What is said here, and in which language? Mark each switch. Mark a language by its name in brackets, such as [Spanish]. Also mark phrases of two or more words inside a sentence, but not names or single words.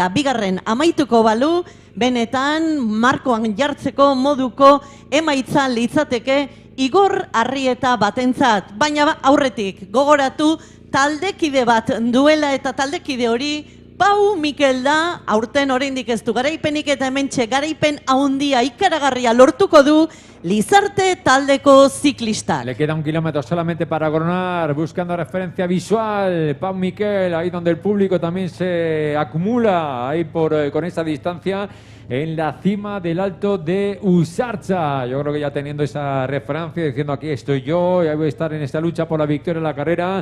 [Basque] Bigarren amaituko balu, benetan markoan jartzeko moduko emaitza litzateke Igor Arrieta batentzat, baina aurretik gogoratu taldekide bat duela eta taldekide hori Pau Mikel da, aurten oraindik ez du garaipenik eta hementxe garaipen haundia ikaragarria lortuko du Lizarte taldeko ziklistak. [Spanish] Le queda 1 kilómetro solamente para coronar, buscando referencia visual. Pau Mikel, ahí donde el público también se acumula ahí con esa distancia, en la cima del Alto de Usartza. Yo creo que ya teniendo esa referencia, diciendo aquí estoy yo, y ahí voy a estar en esta lucha por la victoria en la carrera.